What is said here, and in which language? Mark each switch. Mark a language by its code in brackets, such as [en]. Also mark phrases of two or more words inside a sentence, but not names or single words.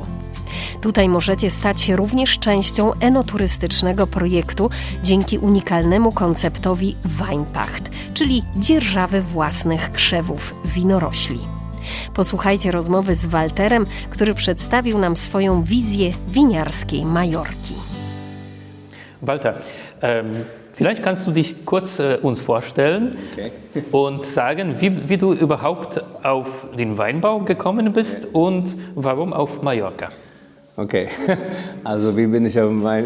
[pl] Tutaj możecie stać się również częścią enoturystycznego projektu dzięki unikalnemu konceptowi Weinpacht, czyli dzierżawy własnych krzewów winorośli. Posłuchajcie rozmowy z Walterem, który przedstawił nam swoją wizję winiarskiej Majorki. [de] Walter, vielleicht kannst du dich kurz uns vorstellen und sagen, wie du überhaupt auf den Weinbau gekommen bist und warum auf Mallorca? Okay, also wie bin ich auf dem Wein?